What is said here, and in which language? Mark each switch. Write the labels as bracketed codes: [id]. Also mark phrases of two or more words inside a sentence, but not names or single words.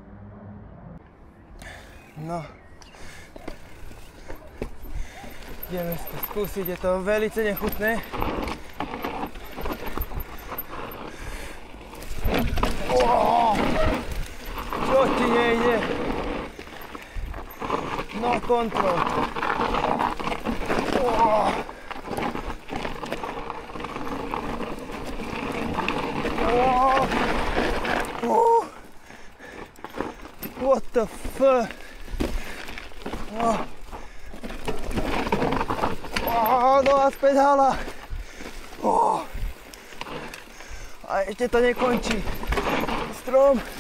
[sk] No. Ideme to skúsiť, je to veľmi nechutné. Čo ti nejde? [en] No control. What the fuck? [sk] Dole z pedála. A ešte to nekončí. Strom.